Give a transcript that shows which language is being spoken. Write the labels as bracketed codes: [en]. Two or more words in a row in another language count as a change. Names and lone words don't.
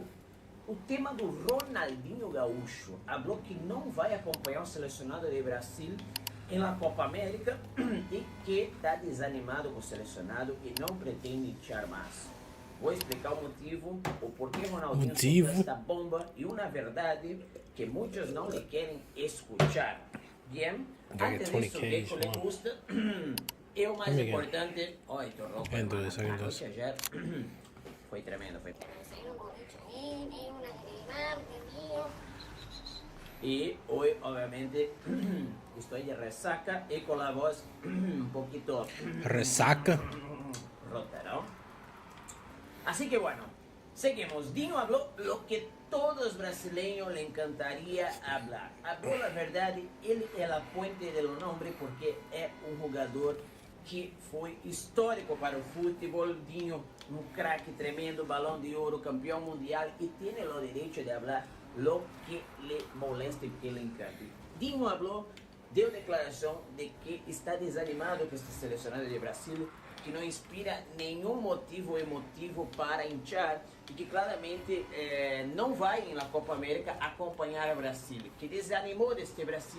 [pt] O tema do Ronaldinho Gaúcho. Falou que não vai acompanhar o selecionado de Brasil em la Copa América e que está desanimado com o selecionado e não pretende echar mais. Vou explicar o motivo, o porquê Ronaldinho soltou esta bomba e uma verdade que muitos não lhe querem escuchar. [es] Bien, [pt] antes disso, [es] que le gusta, [pt] e o mais importante... Oi, tô rouco. Ayer foi tremendo, foi... [es] Y hoy obviamente estoy de resaca y con la voz un poquito Resaca. rota, ¿no? Así que bueno, seguimos. Dino habló lo que todos brasileños le encantaría hablar. Habló la verdad, él es la fuente de los nombres porque es un jugador que [pt] foi histórico para o futebol. Dinho, um craque tremendo, balão de ouro, campeão mundial e tem o direito de falar [es] lo que le molesta [pt] e [es] que le encanta. [pt] Dinho falou, deu declaração de que está desanimado com este selecionado de Brasil, que não inspira nenhum motivo emotivo para hinchar e que claramente não vai na Copa América acompanhar o Brasil, que desanimou deste Brasil.